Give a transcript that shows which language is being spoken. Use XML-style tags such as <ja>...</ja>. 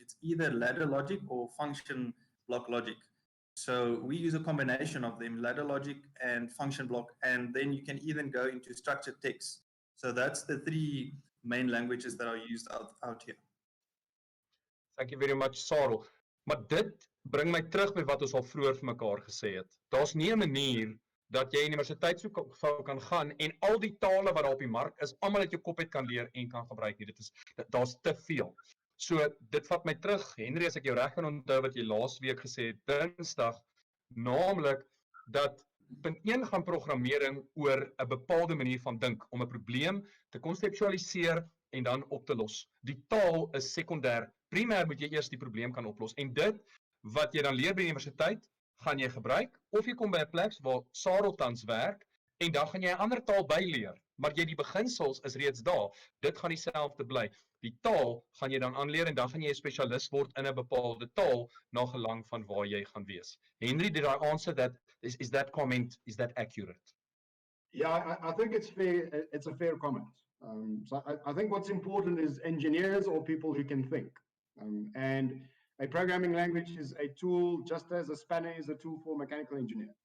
<en>It's either ladder logic or function block logic. So we use a combination of them, ladder logic and function block, and then you can even go into structured text. So that's the three main languages that are used out here. Thank you very much, Sarel.</en> <af>Maar dit bring my terug by wat ons al vroeër vir mekaar gesê het. Daar's nie 'n manier dat jy universiteit sou kan gaan en al die tale wat daar op die mark is, almal uit jou kop uit kan leer en kan gebruik nie. Daar's te veel. So dit vat my terug, Henry, as ek jou reg kan onthou wat jy laasweek gesê het, Dinsdag, naamlik dat punt 1 gaan programmering oor 'n bepaalde manier van dink om 'n probleem te konseptualiseer en dan op te los. Die taal is sekondêr. Primêr moet jy eers die probleem kan oplos en dit wat jy dan leer by die universiteit, gaan jy gebruik of jy kom by 'n plek waar Sarel tans werk en dan gaan jy 'n ander taal byleer, maar jy die beginsels is reeds daar. Dit gaan dieselfde bly. Die taal gaan jy dan aanleer en dan gaan jy 'n spesialis word in 'n bepaalde taal na gelang van waar jy gaan wees.</af> <en>Henry, did I answer that? Is that comment, is that accurate? Yeah, I think it's fair. It's a fair comment. So I think what's important is engineers or people who can think. And a programming language is a tool, just as a spanner is a tool for a mechanical engineer.</en>